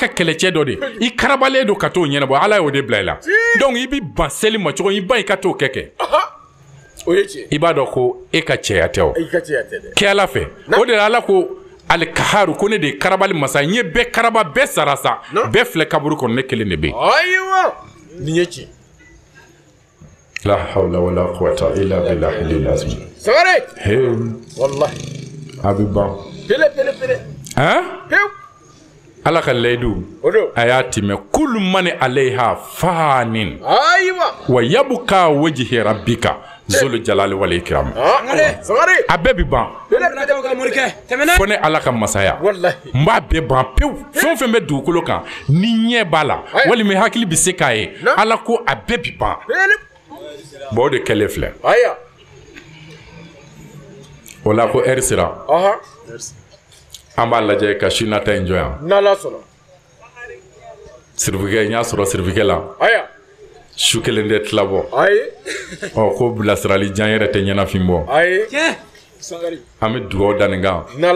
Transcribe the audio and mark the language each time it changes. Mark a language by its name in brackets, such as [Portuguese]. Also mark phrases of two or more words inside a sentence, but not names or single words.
[Bambara] kɛlɛcɛ dɔ de i karabalen do ka t'o ɲɛnabɔ ala y'o de bila i la donc i bi ban seli ma cogo i ba i ka t'o kɛ i b'a dɔn ko e ka cɛya tɛ o kɛ ala fɛ o de la ala ko alikaharu ko ne de ye karabali masa n ye bɛɛ karaba bɛɛ sara sa bɛɛ filɛ kaburu kɔnɔ ne kelen de bɛ yen [Arabic] لا حول ولا قوة إلا بالله [Bambara] lazim sagare wallahi abiba pele ala ka laydu a y'a tɛmɛ [Arabic] كل من عليها فان ويبقى وجه ربك ذو الجلال والإكرام [Bambara] a bɛɛ bi ban fo ne ala ka masaya n b'a bɛɛ ban pewu fɛn o fɛn bɛ dugukolo kan ni ɲɛ b'a la walima hakili bɛ se k'a ye ala ko a bɛɛ bi ban bon o de kɛlen filɛ o la ko ɛri sera an b'a lajɛ ka su nata in jɔ yan sirifikɛ n y'a sɔrɔ sirifikɛ la su kelen de tila bɔ ko bilasirali jan yɛrɛ tɛ ɲɛnafin bɔ an bɛ dugawu da nin kan